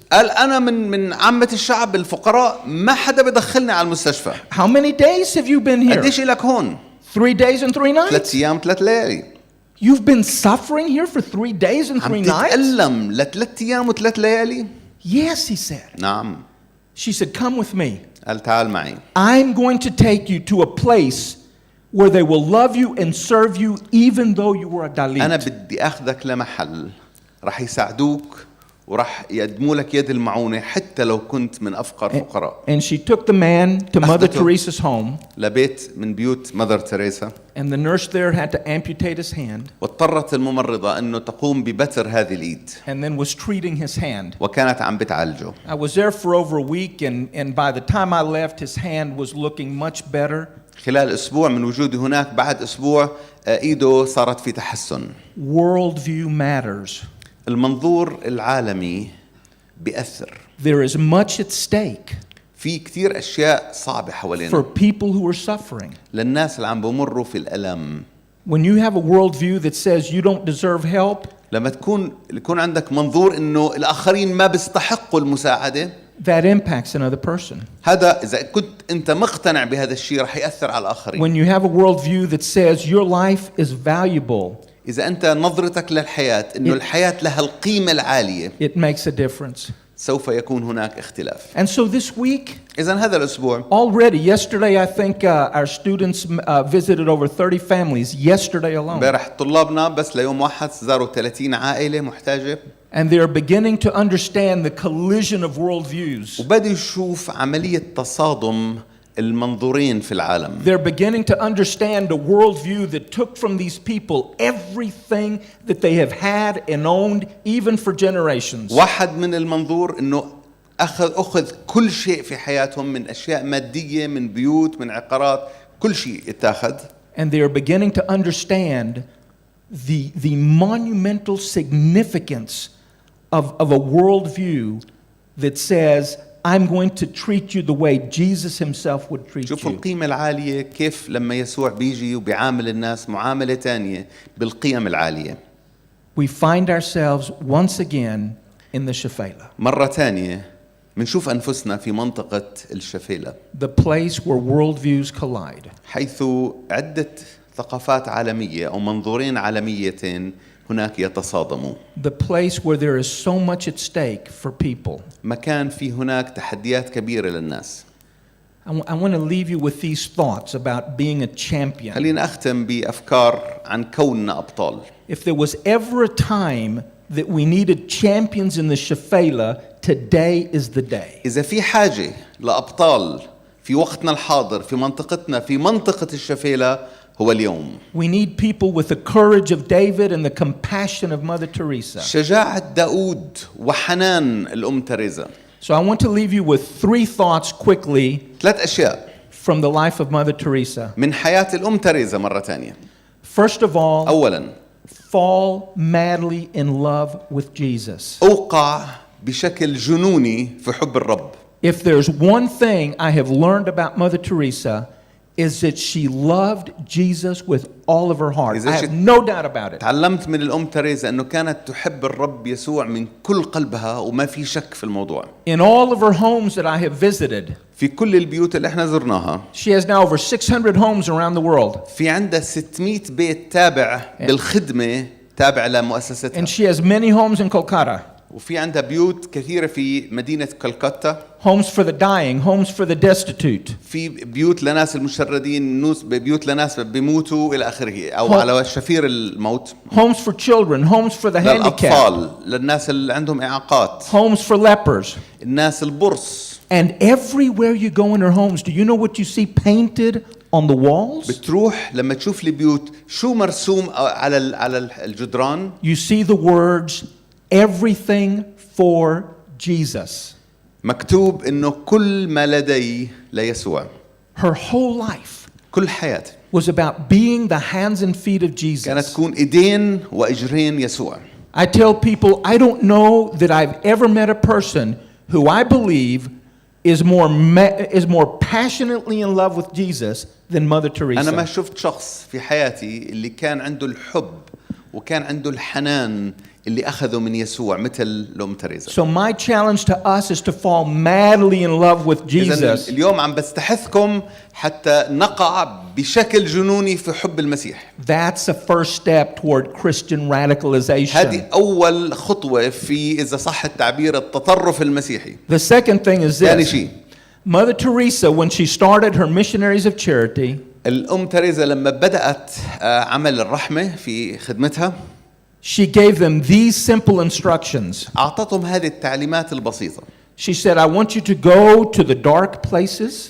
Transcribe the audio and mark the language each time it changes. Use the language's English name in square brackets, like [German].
[Arabic] قال أنا من عامة الشعب الفقراء ما حدا بدخلني على المستشفى. [English] How many days have you been here? [Arabic] قديش لك هون؟ [English] 3 days and 3 nights. [Arabic] 3 أيام 3 ليالي. [English] You've been suffering here for 3 days and 3 [Arabic] عم [English] nights? [Arabic] تتألم ل3 أيام و3 ليالي؟ [English] Yes, he said. [Arabic] نعم. [English] She said, "Come with me. [Arabic] قال تعال معي. [English] I'm going to take you to a place where they will love you and serve you even though you were a [Arabic] أنا [English] Dalit." [Arabic] بدي أخذك لمحل رح يساعدوك ورح يقدموا لك يد المعونة حتى لو كنت من أفقر فقراء. [English] And she took the man to Mother [Arabic] أخذته [English] Teresa's home, [Arabic] لبيت من بيوت مدر تريسا، [English] and the nurse there had to amputate his hand [Arabic] واضطرت الممرضة أنه تقوم ببتر هذه الإيد [English] and then was treating his hand. [Arabic] وكانت عم بتعالجه. [English] I was there for over a week, and by the time I left, his hand was looking much better. [Arabic] خلال أسبوع من وجودي هناك، بعد أسبوع إيده صارت في تحسن. [English] Worldview matters. [Arabic] المنظور العالمي بيأثر. [English] There is much at stake [Arabic] في كتير أشياء صعبة [English] for [Arabic] حوالينا [English] people who are suffering. [Arabic] للناس اللي عم بمروا في الألم. [English] When you have a worldview that says you don't deserve help, [Arabic] لما يكون عندك منظور إنه الآخرين ما بيستحقوا المساعدة، [English] that impacts another person. [Arabic] هذا إذا كنت أنت مقتنع بهذا الشيء رح يأثر على الآخرين. [English] When you have a worldview that says your life is valuable, [Arabic] إذا أنت نظرتك للحياة إنه الحياة لها القيمة العالية، [English] it makes a difference. [Arabic] سوف يكون هناك اختلاف. [English] And so this week, [Arabic] إذا هذا الأسبوع [English] already, yesterday, I think our students visited over 30 families yesterday alone. [Arabic] امبارح طلابنا بس ليوم واحد زاروا 30 عائلة محتاجة، [English] And they're beginning to understand the collision of worldviews. [Arabic] وبدأ يشوف عملية تصادم المنظورين في العالم. [English] They're beginning to understand a worldview that took from these people everything that they have had and owned, even for generations. [Arabic] واحد من المنظور إنه أخذ كل شيء في حياتهم من أشياء مادية، من بيوت، من عقارات، كل شيء اتاخذ. [English] And they are beginning to understand the monumental significance of a worldview that says, I'm going to treat you the way Jesus himself would treat [Arabic] شوفوا [English] you. [Arabic] القيمة العالية كيف لما يسوع بيجي وبيعامل الناس معاملة تانية بالقيم العالية. [English] We find ourselves once again in the Shephelah, [Arabic] مرة تانية منشوف أنفسنا في منطقة الشفيلة، [English] the place where worldviews collide. [Arabic] حيث عدة ثقافات عالمية أو منظورين عالميتين هناك يتصادموا. [English] The place where there is so much at stake for people. [Arabic] مكان في هناك تحديات كبيرة للناس. [English] I want to leave you with these thoughts about being a champion. [Arabic] خلينا أختم بأفكار عن كوننا أبطال. [English] If there was ever a time that we needed champions in the Shephelah, today is the day. [Arabic] إذا في حاجة لأبطال في وقتنا الحاضر في منطقتنا في منطقة الشفيلة هو اليوم. [English] We need people with the courage of David and the compassion of Mother Teresa. [Arabic] شجاعة داود وحنان الأم تريزا. [English] So I want to leave you with 3 thoughts quickly [Arabic] 3 أشياء [English] from the life of Mother Teresa. [Arabic] من حياة الأم تريزا مرة تانية. [English] First of all, [Arabic] أولاً [English] fall madly in love with Jesus. [Arabic] أوقع بشكل جنوني في حب الرب. [English] If there's one thing I have learned about Mother Teresa, is that she loved Jesus with all of her heart. I have no doubt about it. [Arabic] تعلمت من الأم تريزا أنه كانت تحب الرب يسوع من كل قلبها وما في شك في الموضوع. [English] In all of her homes that I have visited, [Arabic] في كل البيوت اللي احنا زرناها [English] she has now over 600 homes around the world. [Arabic] في عندها 600 بيت تابع بالخدمة تابع لمؤسستها. [English] And she has many homes in Kolkata. [Arabic] وفي عندها بيوت كثيرة في مدينة كلكتة. [English] Homes for the dying, homes for the destitute. [Arabic] في بيوت لناس المشردين، بيوت لناس بيموتوا إلى آخره أو على شفير الموت. [English] Homes for children, homes for the handicapped. [Arabic] للأطفال، للناس اللي عندهم إعاقات. [English] Homes for lepers. [Arabic] الناس البرص. [English] And everywhere you go in her homes, do you know what you see painted on the walls? [Arabic] بتروح لما تشوف البيوت شو مرسوم على الجدران؟ [English] You see the words, everything for Jesus. [Arabic] مكتوب إنه كل ما لدي ليسوع. [English] Her whole life [Arabic] كل حياتها [English] was about being the hands and feet of [Arabic] كانت [English] Jesus. [Arabic] تكون إيدين وإجرين يسوع. [English] I tell people, I don't know that I've ever met a person who I believe is more passionately in love with Jesus than Mother [Arabic] أنا ما [English] Teresa. [Arabic] شفت شخص في حياتي اللي كان عنده الحب وكان عنده الحنان اللي أخذه من يسوع مثل الأم تريزا. [English] So my challenge to us is to fall madly in love with [Arabic] إذن [English] Jesus. [Arabic] اليوم عم بستحثكم حتى نقع بشكل جنوني في حب المسيح. [English] That's a first step toward Christian radicalization. [Arabic] هذه أول خطوة في إذا صح التعبير التطرف المسيحي. [English] The second thing is [Arabic] ثاني [English] this. [Arabic] شيء [English] Mother Teresa, when she started her missionaries of charity, [Arabic] الأم تريزا لما بدأت عمل الرحمة في خدمتها [English] she gave them these simple instructions. [Arabic] أعطتهم هذه التعليمات البسيطة. [English] She said, I want you to go to the dark places,